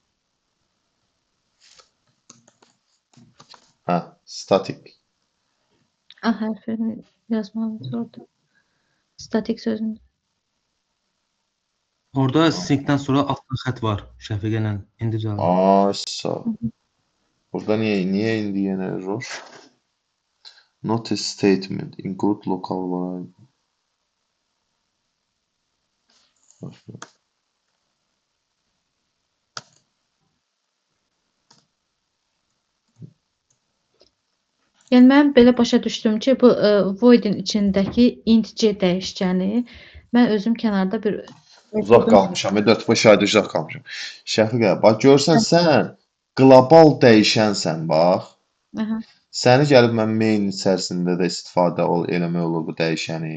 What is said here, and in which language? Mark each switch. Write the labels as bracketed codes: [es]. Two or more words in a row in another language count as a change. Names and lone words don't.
[az] Hə, statik. A hərfini yazmalıyız orada. Statik sözünü. Orada sinkdən sonra altdan xətt var şəfiqə ilə individual. Ay, sağ ol. Burada niyə indi yenə error? [en] Not a statement, include local variable. [az] Yəni mən belə başa düşdüm ki, bu void-in içindəki int c dəyişkəni mən özüm kənarda bir Uzaq qalmışam, 4-5 ayda uzaq qalmışam. Şəfiqə, bax görsən sən qlobal dəyişənsən, bax. Aha. Səni gəlib mən main içərisində də istifadə eləmək olur bu dəyişəni.